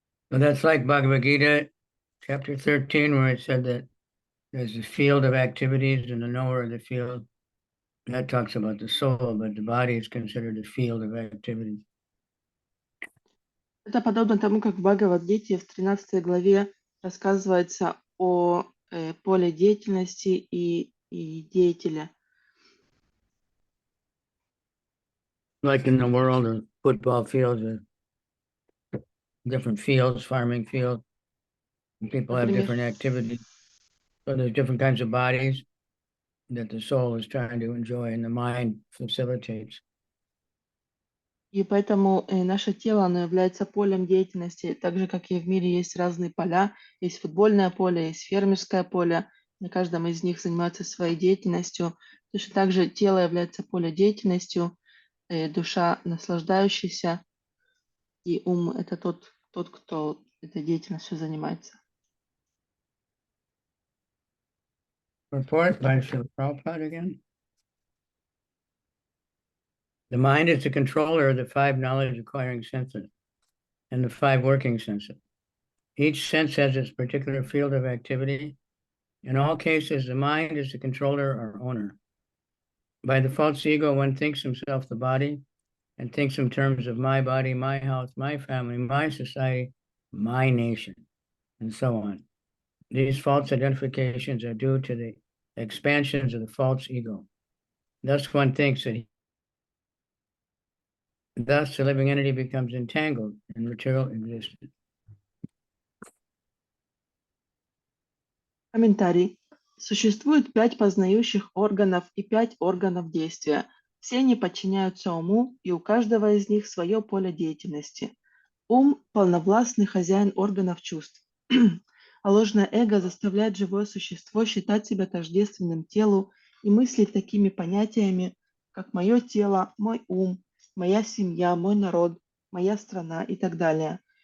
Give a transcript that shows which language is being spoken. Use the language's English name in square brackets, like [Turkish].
[English] Well, that's like Bhagavad Gita, chapter 13, where it said that there's a field of activities and the knower of the field. That talks about the soul, but the body is considered a field of activities. [Russian] Это подобно тому, как в Бхагавад-гите в 13 главе рассказывается о поле деятельности и деятеле. [English] Like in the world of football fields, different fields, farming fields, people have different activities. So there's different kinds of bodies that the soul is trying to enjoy and the mind facilitates. [Russian] И поэтому наше тело, оно является полем деятельности, так же, как и в мире есть разные поля, есть футбольное поле, есть фермерское поле, на каждом из них занимаются своей деятельностью. Точно так же тело является полем деятельностью, душа наслаждающаяся, и ум – это тот, кто этой деятельностью занимается. [English] Report by Srila Prabhupada again. The mind is the controller of the 5 knowledge-acquiring senses and the 5 working senses. Each sense has its particular field of activity. In all cases, the mind is the controller or owner. By the false ego, one thinks himself the body, and thinks in terms of my body, my health, my family, my society, my nation, and so on. These false identifications are due to the expansions of the false ego. Thus, one thinks that thus the living entity becomes entangled in material existence. [Russian] Комментарий. Существует 5 познающих органов и 5 органов действия. Все они подчиняются уму, и у каждого из них свое поле деятельности. Ум – полновластный хозяин органов чувств, а ложное эго заставляет живое существо считать себя тождественным телу и мыслить такими понятиями, как «моё тело», «мой ум», «моя семья», «мой народ», «моя страна» и так далее.